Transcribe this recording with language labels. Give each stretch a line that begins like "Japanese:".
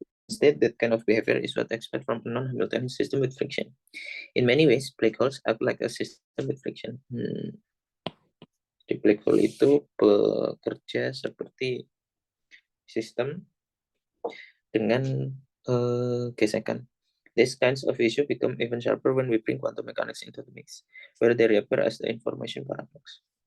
English: Instead, that kind of behavior is what I expect from a non-Hamiltonian system with friction. In many ways, black holes act like a system with friction.
Indonesian: Di black hole itu bekerja seperti sistem dengan gesekan.
English: These kinds of issue become even sharper when we bring quantum mechanics into the mix, where they reappear as the information paradox.